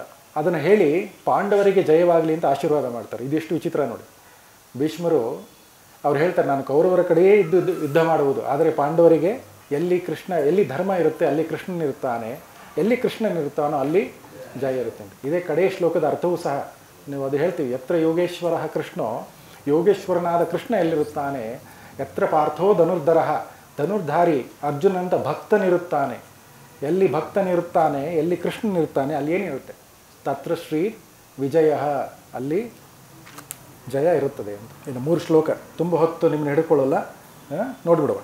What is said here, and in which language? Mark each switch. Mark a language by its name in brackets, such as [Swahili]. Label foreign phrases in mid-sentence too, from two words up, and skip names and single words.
[Kannada] ಅದನ್ನು ಹೇಳಿ ಪಾಂಡವರಿಗೆ ಜಯವಾಗಲಿ ಅಂತ ಆಶೀರ್ವಾದ ಮಾಡ್ತಾರೆ. ಇದೆಷ್ಟು ವಿಚಿತ್ರ ನೋಡಿ. ಭೀಷ್ಮರು ಅವ್ರು ಹೇಳ್ತಾರೆ, ನಾನು ಕೌರವರ ಕಡೆಯೇ ಯುದ್ಧ ಮಾಡುವುದು, ಆದರೆ ಪಾಂಡವರಿಗೆ ಎಲ್ಲಿ ಧರ್ಮ ಇರುತ್ತೆ ಅಲ್ಲಿ ಕೃಷ್ಣನಿರುತ್ತಾನೆ, ಎಲ್ಲಿ ಕೃಷ್ಣನಿರುತ್ತಾನೋ ಅಲ್ಲಿ ಜಯ ಇರುತ್ತೆ ಅಂತ. ಇದೇ ಕಡೆಯ ಶ್ಲೋಕದ ಅರ್ಥವೂ ಸಹ ನೀವು ಅದು ಹೇಳ್ತೀವಿ, [Sanskrit] ಯತ್ರ ಯೋಗೇಶ್ವರ ಕೃಷ್ಣೋ, [Kannada] ಯೋಗೇಶ್ವರನಾದ ಕೃಷ್ಣ ಎಲ್ಲಿರುತ್ತಾನೆ, [Sanskrit] ಯತ್ರ ಪಾರ್ಥೋ ಧನುರ್ಧರ, [Kannada] ಧನುರ್ಧಾರಿ ಅರ್ಜುನಂತ ಭಕ್ತನಿರುತ್ತಾನೆ, ಎಲ್ಲಿ ಭಕ್ತನಿರುತ್ತಾನೆ ಎಲ್ಲಿ ಕೃಷ್ಣನಿರುತ್ತಾನೆ ಅಲ್ಲಿ ಏನಿರುತ್ತೆ, [Sanskrit] ತತ್ರ ಶ್ರೀ ವಿಜಯ, [Kannada] ಅಲ್ಲಿ ಜಯ ಇರುತ್ತದೆ ಅಂತ. ಇನ್ನು 3 ಶ್ಲೋಕ, ತುಂಬ ಹೊತ್ತು ನಿಮ್ಮನ್ನ ಹಿಡ್ಕೊಳ್ಳಲ್ಲ, ನೋಡಿಬಿಡುವ.